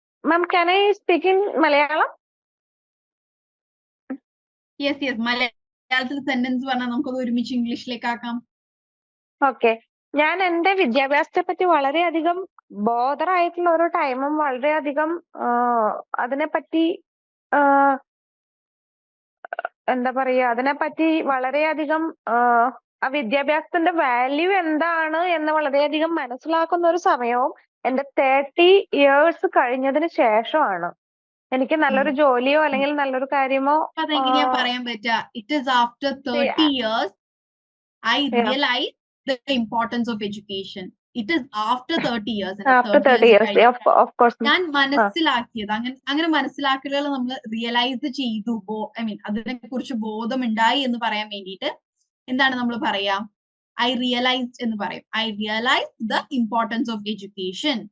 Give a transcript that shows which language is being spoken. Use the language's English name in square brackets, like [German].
[English] Ma'am, can I speak in Malayalam? [Malayalam] Yes മലയാളത്തിൽ sentence പറഞ്ഞാൽ നമുക്കത് ഒരുമിച്ച് ഇംഗ്ലീഷിലേക്ക് ആക്കാം. ഓക്കെ. ഞാൻ എന്റെ വിദ്യാഭ്യാസത്തെ പറ്റി വളരെയധികം ബോധറായിട്ടുള്ള ഒരു ടൈമും വളരെയധികം അതിനെപ്പറ്റി എന്താ പറയാ, അതിനെപ്പറ്റി വളരെയധികം ആ വിദ്യാഭ്യാസത്തിന്റെ വാല്യൂ എന്താണ് എന്ന് വളരെയധികം മനസ്സിലാക്കുന്ന ഒരു സമയവും എന്റെ 30 years കഴിഞ്ഞതിന് ശേഷമാണ്. എനിക്ക് നല്ലൊരു ജോലിയോ അല്ലെങ്കിൽ നല്ലൊരു കാര്യമോ അതെങ്ങനെയാ പറയാൻ പറ്റുക? [English] It is after 30 years I realize the importance of education. It is after 30 years. after 30 years, of course. [Malayalam] ഞാൻ മനസ്സിലാക്കിയത് അങ്ങനെ മനസ്സിലാക്കലുകൾ നമ്മൾ റിയലൈസ് ചെയ്തു, ഐ മീൻ അതിനെ കുറിച്ച് ബോധമുണ്ടായി എന്ന് പറയാൻ വേണ്ടിയിട്ട് എന്താണ് നമ്മൾ പറയാ? [English] I realized [Malayalam] എന്ന് പറയും. [English] I realized the importance of education.